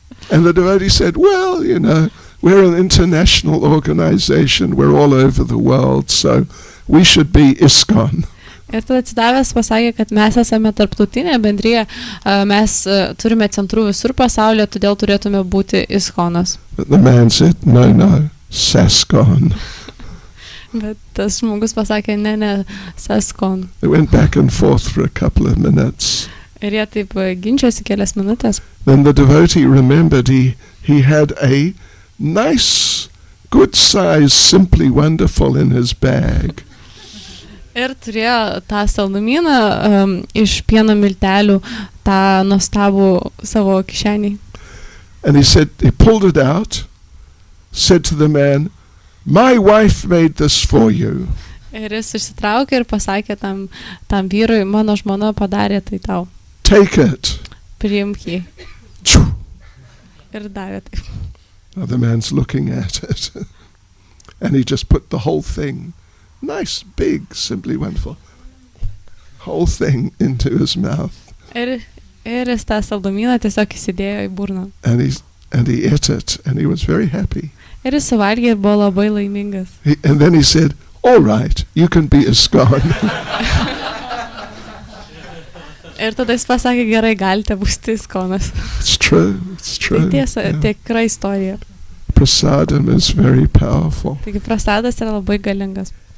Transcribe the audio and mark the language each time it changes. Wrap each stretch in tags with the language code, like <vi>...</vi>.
<en>And the devotee said, well, you know, we're an international organization, we're all over the world, so we should be ISKCON.</en> <lt>Ir tada atsidavęs pasakė, kad mes esame tarptautinė bendrija, mes turime centrų visur pasaulyje, todėl turėtume būti ISKCONas.</lt> <en>But the man said, no, SASCON.</en> <lt>Bet tas žmogus pasakė, ne, SASCON.</lt> <en>They went back and forth for a couple of minutes.</en> <lt>Ir jie taip ginčiosi kelias minutės.</lt> <en>Then the devotee remembered he had a nice, good size, Simply Wonderful in his bag.</en> <lt>Ir turėjo tą saldumyną iš pieno miltelių, tą nuostabų savo kišenį.</lt> <en>And he pulled it out, said to the man, my wife made this for you.</en> <lt>Ir jis išsitraukė ir pasakė tam vyrui, mano žmona padarė tai tau.</lt> <en>Take it.</en> <lt>Priimk jį. Ir davė taip.</lt> <en>Now the man's looking at it. And he just put the whole thing, nice, big, Simply Wonderful, whole thing into his mouth.</en> <lt>Ir jis tą saldumyną tiesiog įsidėjo į burną.</lt> <en>And he ate it, and he was very happy.</en> <lt>Ir jis suvalgė ir buvo labai laimingas.</lt> <en>And then he said, all right, you can be ISKCON.</en> <lt>Ir tada jis pasakė, gerai, galite būti ISKCONas.</lt> <en>It's true.</en> <lt>Tai tiesa, tikra istorija.</lt> <en>Prasadam is very powerful.</en> <lt>Taigi prasadas yra labai galingas.</lt>